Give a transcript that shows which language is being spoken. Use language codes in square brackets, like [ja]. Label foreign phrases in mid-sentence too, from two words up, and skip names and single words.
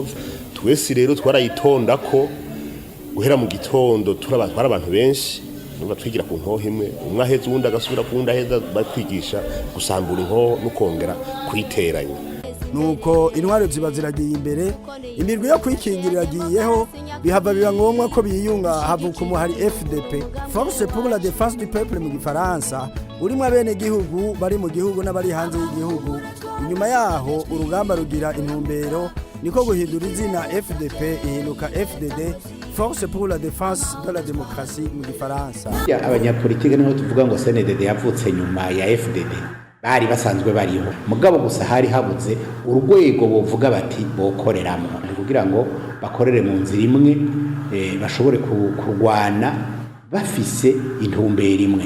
[rn] Twese rero twarayitonda ko guhera mu gitondo twara abantu benshi nuba twigira ku nkoho imwe, umwe aheza uwundi agasubira ku wundi aheza, batwigisha gusambura inkoho no kongera kuyiteranya. Nuko intwaro ziba ziragiye imbere, imirwi yo kwikingirira agiyeho, bihava biba ngombwa ko biyunga havuka umuhari FDP, [fr] Force pour la défense du peuple [rn] mu gifaransa, urimo abenegihugu bari mu gihugu n'abari hanze y'igihugu. Inyuma yaho urugamba rugira intumbero, niko guhindura izina FDP ihinduka FDD, [fr] Force pour la défense de la démocratie [rn] mu gifaransa. Abanyapolitike niho tuvuga ngo CNDD yavutse nyuma ya FDD. Bari basanzwe bariho mugabo gusa hari habuze urwego bovuga bati bokoreramo kugira ngo bakorere mu nzira imwe, bashobore kurwana bafise intumbero imwe.